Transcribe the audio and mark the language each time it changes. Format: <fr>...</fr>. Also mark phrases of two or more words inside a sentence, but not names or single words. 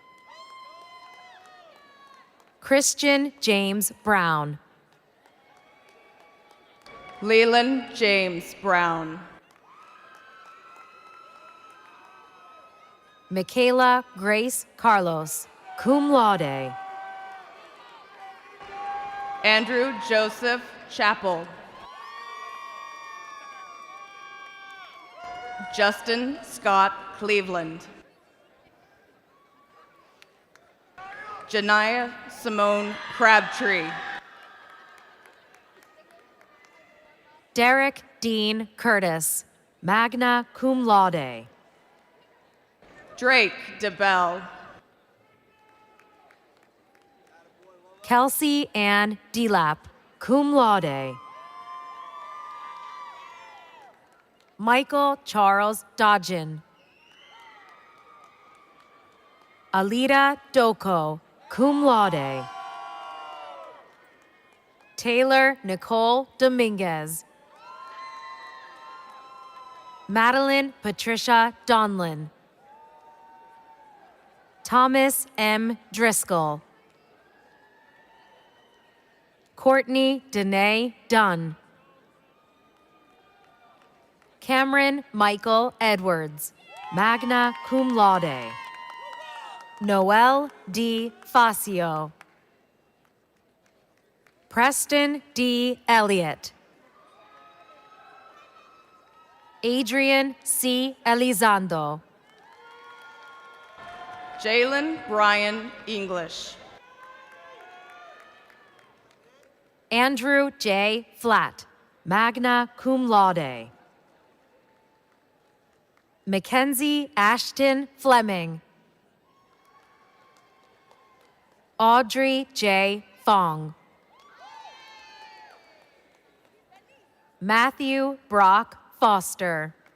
<en>Christian James Brown. Leland James Brown. Michaela Grace Carlos,</en> <la>cum laude.</la> <en>Andrew Joseph Chappell. Justin Scott Cleveland. Janiyah Simone Crabtree. Derek Dean Curtis,</en> <la>magna cum laude.</la> <en>Drake DeBell. Kelsey Ann Delap,</en> <la>cum laude.</la> <en>Michael Charles Dodgen. Alida Doko,</en> <la>cum laude.</la> <en>Taylor Nicole Dominguez. Madeline Patricia Donlin. Thomas M. Driscoll. Courtney Danae Dunn. Cameron Michael Edwards,</en> <la>magna cum laude.</la> <en>Noel D. Facio. Preston D. Elliott. Adrian C. Elizondo. Jalen Brian English. Andrew J. Flatt,</en> <la>magna cum laude.</la> <en>Mackenzie Ashton Fleming. Audrey J. Fong. Matthew Brock Foster.</en>